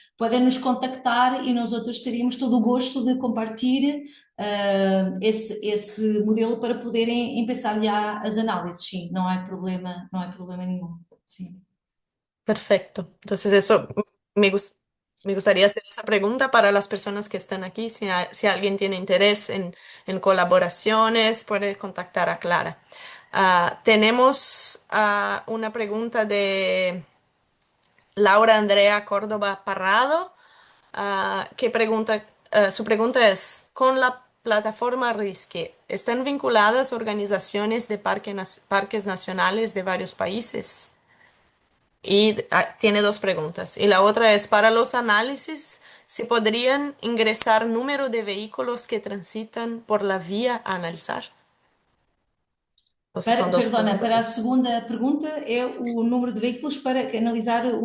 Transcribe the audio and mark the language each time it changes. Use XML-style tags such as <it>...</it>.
<pt>Podem nos contactar e nós outros teríamos todo o gosto de compartilhar esse modelo para poderem empezar já as análises. Sim, não é problema nenhum. Sim.</pt> <es>Perfecto. Entonces eso me gustaría hacer esa pregunta para las personas que están aquí. Si alguien tiene interés en colaboraciones, puede contactar a Clara. Tenemos una pregunta de Laura Andrea Córdoba Parrado, que pregunta, su pregunta es, con la plataforma Risque, ¿están vinculadas organizaciones de parques nacionales de varios países? Y tiene dos preguntas. Y la otra es, para los análisis, ¿se podrían ingresar número de vehículos que transitan por la vía a analizar? Entonces son dos Perdona, preguntas.</es> <pt>para a segunda pergunta é o número de veículos para analisar</pt>